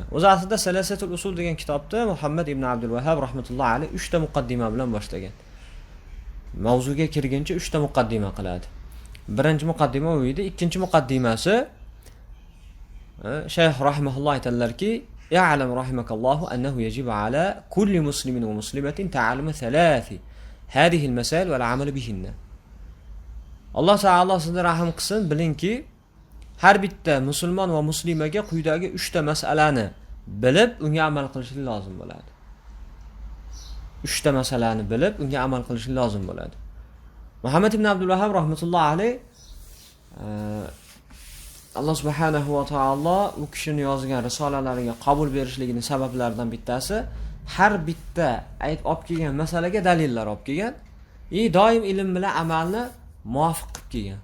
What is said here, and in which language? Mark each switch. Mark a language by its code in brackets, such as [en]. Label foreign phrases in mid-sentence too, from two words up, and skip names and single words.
[uz] O'zi aslida Salasatul usul degan kitobda Muhammad ibn Abdul Vahhab [ar] رحمة الله عليه [uz] 3 ta muqaddima bilan boshlagan. Mavzuga kirguncha 3 ta muqaddima qiladi. Birinchi muqaddima u edi, ikkinchi muqaddimasi Shayx rahimahulloh aytadilarki: [ar] "اعلم رحمك الله أنه يجب على كل مسلم ومسلمة تعلم ثلاث هذه المسائل والعمل بهن." [uz] Alloh taolo sizga rahim qilsin, bilingki, har bitta musulmon va muslimaga quyidagi 3 ta masalani bilib, unga amal qilishlik lozim bo'ladi. 3 ta masalani bilib, unga amal qilishlik lozim bo'ladi. Muhammad ibn Abdul Vahhab [ar] رحمة الله عليه [uz] Alloh [ar] سبحانه وتعالى [uz] u kishining yozgan risolalariga qabul berishligining sabablaridan bittasi har bitta olib kelgan masalaga dalillar olib kelgan, doim ilm bilan amalni muvofiq qilib kelgan.